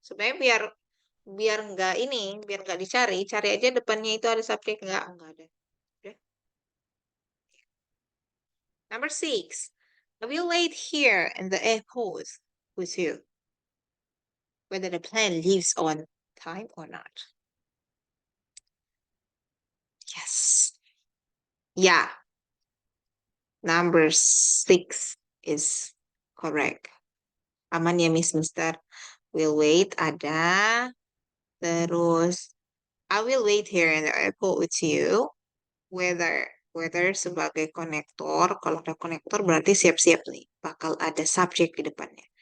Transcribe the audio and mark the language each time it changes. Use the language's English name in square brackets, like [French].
[Indonesian] Sebenarnya biar nggak ini, biar nggak dicari, cari aja depannya itu ada subjek nggak ada. [English] Okay. Number 6. I will wait here in the airport with you, whether the plane leaves on time or not. Yes. Yeah. Number 6 is correct. [Indonesian] Aman ya Miss Mister. Will wait ada. [English] Terus I will wait here in the airport with you. [Indonesian] Whether sebagai konektor. Kalau ada konektor berarti siap-siap nih. Bakal ada subjek di depannya.